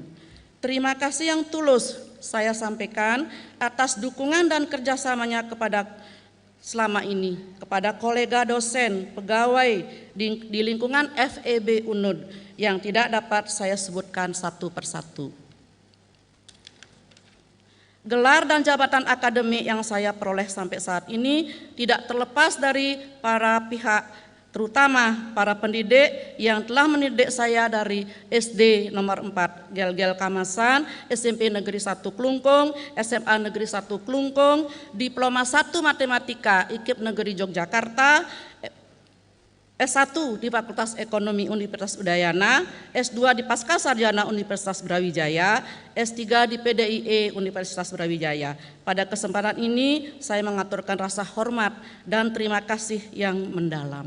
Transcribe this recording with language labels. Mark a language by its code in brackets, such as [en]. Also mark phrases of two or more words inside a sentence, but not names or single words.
[id] Terima kasih yang tulus saya sampaikan atas dukungan dan kerjasamanya kepada selama ini, kepada kolega dosen, pegawai di lingkungan FEB UNUD yang tidak dapat saya sebutkan satu persatu. Gelar dan jabatan akademik yang saya peroleh sampai saat ini tidak terlepas dari para pihak, terutama para pendidik yang telah mendidik saya dari SD nomor 4 Gel-Gel Kamasan, SMP Negeri 1 Klungkung, SMA Negeri 1 Klungkung, Diploma 1 Matematika IKIP Negeri Yogyakarta, S1 di Fakultas Ekonomi Universitas Udayana, S2 di Pascasarjana Universitas Brawijaya, S3 di PDIE Universitas Brawijaya. Pada kesempatan ini saya mengaturkan rasa hormat dan terima kasih yang mendalam.